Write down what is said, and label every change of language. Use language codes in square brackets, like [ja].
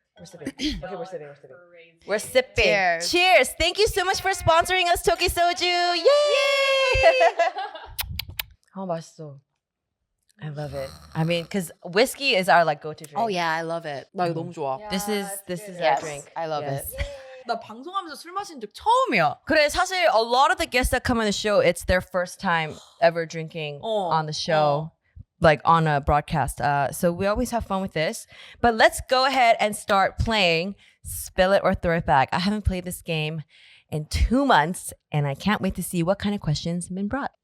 [en] We're sipping. Okay, we're sipping. We're sipping. Cheers. Cheers. Thank you so much for sponsoring us, Tokki Soju. Yay! [ko] 어, 맛있어. [en] I love it. I mean, because whiskey is our like go-to drink. Oh yeah, I love it. [ko] 나 이거 너무 좋아. [en] This is our Yes, drink. I love Yes. it. [ko] 나 방송하면서 술 마신 적 처음이야. 그래, 사실 [en] a lot of the guests that come on the show, it's their first time ever drinking on the show. Like on a broadcast. So we always have fun with this. But let's go ahead and start playing Spill It or Throw It Back. I haven't played this game in 2 months and I can't wait to see what kind of questions have been brought.